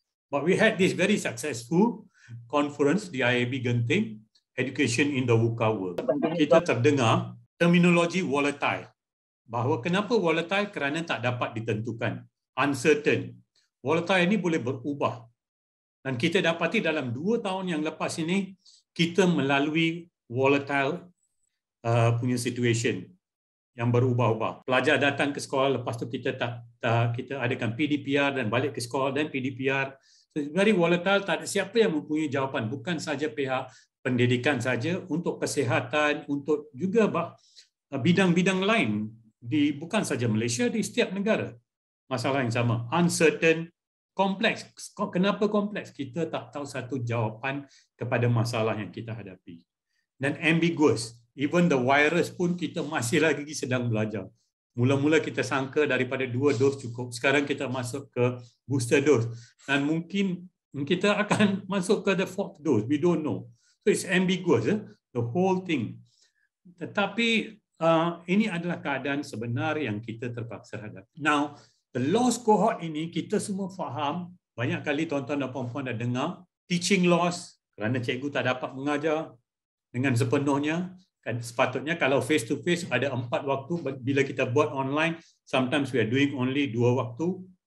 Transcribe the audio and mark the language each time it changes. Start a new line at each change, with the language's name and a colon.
English: But we had this very successful conference di IAB Genting, Education in the VUCA World.
Malay: Kita terdengar terminologi volatile. Bahawa kenapa volatile? Kerana tak dapat ditentukan.
English: Uncertain.
Malay: Volatile ini boleh berubah. Dan kita dapati dalam 2 tahun yang lepas ini, kita melalui volatile punya situation yang berubah-ubah. Pelajar datang ke sekolah, lepas tu kita kita adakan PDPR dan balik ke sekolah dan PDPR.
English: So, very volatile,
Malay: tak ada siapa yang mempunyai jawapan. Bukan saja pihak pendidikan saja, untuk kesihatan, untuk juga bidang-bidang lain. Bukan saja Malaysia, di setiap negara. Masalah yang sama. Uncertain, kompleks. Kenapa kompleks? Kita tak tahu satu jawapan kepada masalah yang kita hadapi. Dan ambiguous.
English: Even the virus
Malay: pun kita masih lagi sedang belajar. Mula-mula kita sangka daripada 2 dos cukup. Sekarang kita masuk ke booster dose. Dan mungkin kita akan masuk ke
English: the 4th dose. We don't know. So it's ambiguous, the whole thing.
Malay: Tetapi ini adalah keadaan sebenar yang kita terpaksa hadapi.
English: Now, the lost cohort
Malay: ini kita semua faham. Banyak kali tuan-tuan dan puan-puan dah dengar.
English: Teaching loss,
Malay: kerana cikgu tak dapat mengajar dengan sepenuhnya. Sepatutnya kalau face to face ada 4 waktu, bila kita buat online,
English: sometimes we are doing only 2
Malay: waktu.